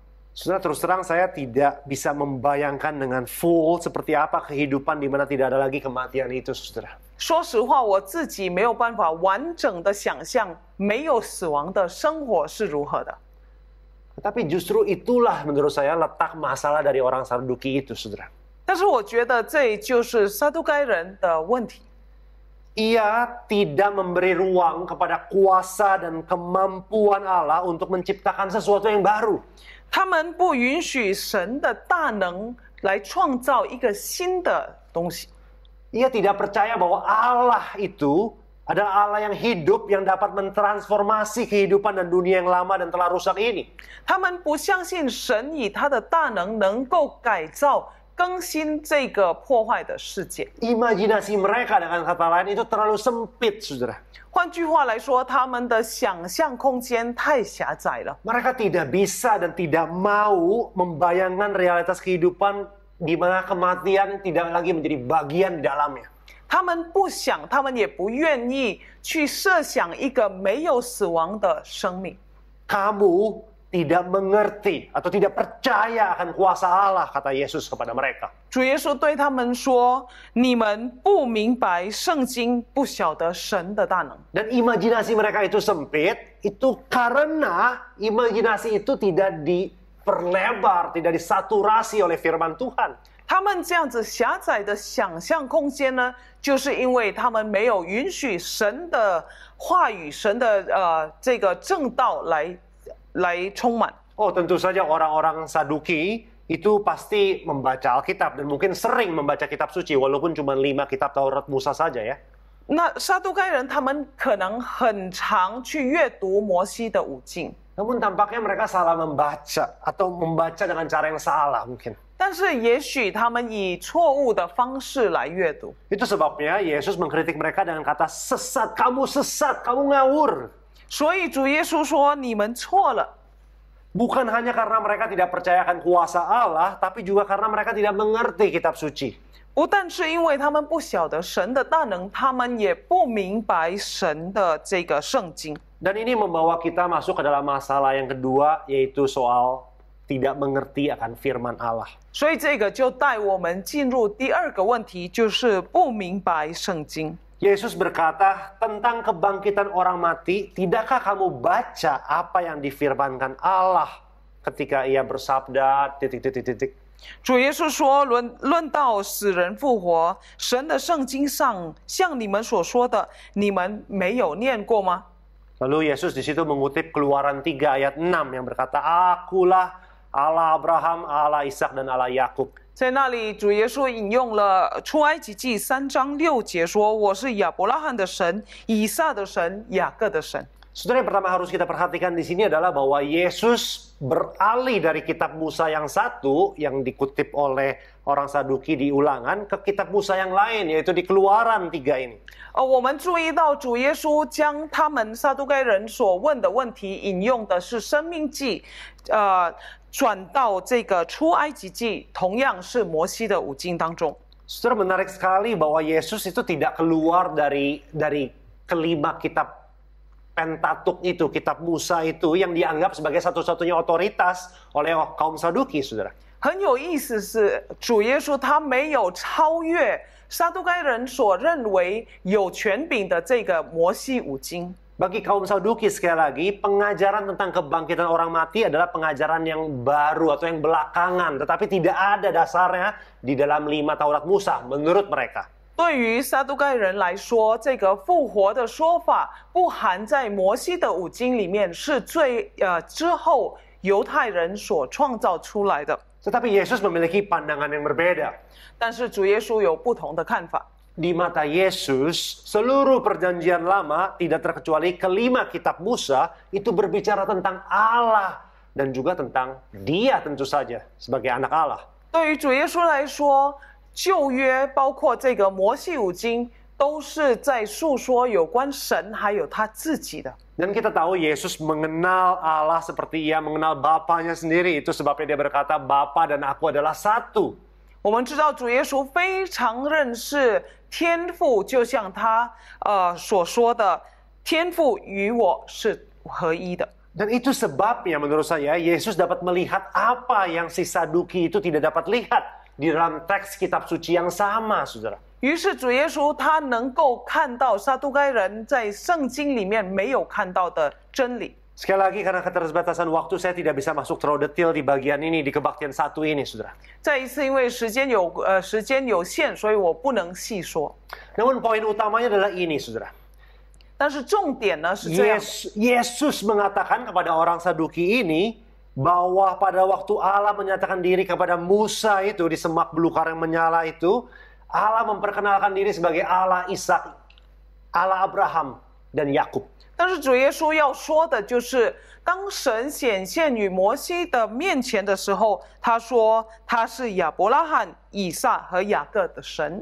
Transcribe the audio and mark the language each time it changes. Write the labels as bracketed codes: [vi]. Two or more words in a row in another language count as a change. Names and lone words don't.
[id] Saudara, terus terang saya tidak bisa membayangkan dengan full seperti apa kehidupan di mana tidak ada lagi kematian itu, saudara. [zh] 说实话，我自己没有办法完整的想象没有死亡的生活是如何的。 [id] Tapi justru itulah menurut saya letak masalah dari orang Saduki itu, saudara. [zh] 但是我觉得这就是撒都该人的问题。 [id] Ia tidak memberi ruang kepada kuasa dan kemampuan Allah untuk menciptakan sesuatu yang baru. [zh] 他们不允许神的大能来创造一个新的东西。 [id] Ia tidak percaya bahwa Allah itu adalah Allah yang hidup yang dapat mentransformasi kehidupan dan dunia yang lama dan telah rusak ini. [zh] 他们不相信神以他的大能够改造、更新这个破坏的世界。 [id] Imajinasi mereka dengan kata lain itu terlalu sempit, saudara. [zh] 换句话来说，他们的想象空间太狭窄了。 [id] Mereka tidak bisa dan tidak mau membayangkan realitas kehidupan di mana kematian tidak lagi menjadi bagian di dalamnya. [zh] 他们不想，他们也不愿意去设想一个没有死亡的生命。 [id] Kamu tidak mengerti atau tidak percaya akan kuasa Allah, kata Yesus kepada mereka. [zh] 主耶稣对他们说：“你们不明白圣经，不晓得神的大能。” [id] Dan imajinasi mereka itu sempit, itu karena imajinasi itu tidak diperlebar, tidak disaturasi oleh firman Tuhan. [zh] 他们这样子狭窄的想象空间呢，就是因为他们没有允许神的话语、神的这个正道来充满。 [id] Oh, tentu saja orang-orang Saduki itu pasti membaca Alkitab dan mungkin sering membaca kitab suci walaupun cuma 5 kitab Taurat Musa saja ya. [zh] 那撒都该人他们可能很常去阅读摩西的五经， [id] Namun tampaknya mereka salah membaca atau membaca dengan cara yang salah mungkin. [zh] 但是也许他们以错误的方式来阅读。 [id] Itu sebabnya Yesus mengkritik mereka dengan kata sesat, kamu ngawur. [zh] 所以主耶稣说：“你们错了。” [id] Bukan hanya karena mereka tidak percayakan kuasa Allah, tapi juga karena mereka tidak mengerti kitab suci. [zh] 不但是因为他们不晓得神的大能，他们也不明白神的这个圣经。 [id] Dan ini membawa kita masuk ke dalam masalah yang kedua, yaitu soal tidak mengerti akan firman Allah. [zh] 所以这个就带我们进入第二个问题，就是不明白圣经。 [id] Yesus berkata tentang kebangkitan orang mati, tidakkah kamu baca apa yang difirmankan Allah ketika ia bersabda ... [zh] 主耶稣说：“论到死人复活，神的圣经上像你们所说的，你们没有念过吗？” [id] Lalu Yesus di situ mengutip Keluaran 3 ayat 6 yang berkata, Akulah Allah Abraham, Allah Ishak dan Allah Yakub. [zh] 在那里，主耶稣引用了出埃及记3章6节说：“我是亚伯拉罕的神，以撒的神，雅各的神。” [id] Saudara, yang pertama harus kita perhatikan di sini adalah bahwa Yesus beralih dari kitab Musa yang satu yang dikutip oleh orang Saduki di Ulangan ke kitab Musa yang lain, yaitu di Keluaran 3 ini. [zh] 我们注意到主耶稣将他们撒都该人所问的问题引用的是申命记，转到这个出埃及记，同样是摩西的五经当中。 [id] Saudara, menarik sekali bahwa Yesus itu tidak keluar dari kelima kitab Pentatuk itu, kitab Musa itu yang dianggap sebagai satu-satunya otoritas oleh kaum Saduki, saudara. [zh] 很有意思是，主耶稣他没有超越撒都该人所认为有权柄的这个摩西五经。 [id] Bagi kaum Saduki sekali lagi, pengajaran tentang kebangkitan orang mati adalah pengajaran yang baru atau yang belakangan, tetapi tidak ada dasarnya di dalam 5 Taurat Musa menurut mereka. [zh] 对于撒都该人来说，这个复活的说法不含在摩西的五经里面，是之后犹太人所创造出来的。 [id] Tetapi Yesus memiliki pandangan yang berbeda. [zh] 但是主耶稣有不同的看法。 [id] Di mata Yesus, seluruh perjanjian lama tidak terkecuali kelima kitab Musa itu berbicara tentang Allah dan juga tentang Dia tentu saja sebagai anak Allah. [zh] 对于主耶稣来说，旧约包括这个摩西五经，都是在述说有关神还有他自己的。 [id] Dan kita tahu Yesus mengenal Allah seperti Ia mengenal Bapanya sendiri. Itu sebabnya Dia berkata, Bapa dan aku adalah satu. [zh] 我们知道主耶稣非常认识天父，就像他所说的，天父与我是合一的。 [id] Dan itu sebabnya menurut saya Yesus dapat melihat apa yang si Saduki itu tidak dapat lihat di dalam teks kitab suci yang sama, saudara. [zh] 于是主耶稣他能够看到撒都该人在圣经里面没有看到的真理。 [id] Sekali lagi karena keterbatasan waktu saya tidak bisa masuk terlalu detail di bagian ini di kebaktian satu ini, saudara. [zh] 再一次，因为时间有限，所以我不能细说。 [id] Namun poin utamanya adalah ini, saudara. [zh] 但是重点呢是这样。 [id] Yesus mengatakan kepada orang Saduki ini bahwa pada waktu Allah menyatakan diri kepada Musa itu di semak belukar yang menyala itu, Allah memperkenalkan diri sebagai Allah Ishak, Allah Abraham dan Yakub. [zh] 但是主耶稣要说的就是，当神显现于摩西的面前的时候，他说他是亚伯拉罕、以撒和雅各的神。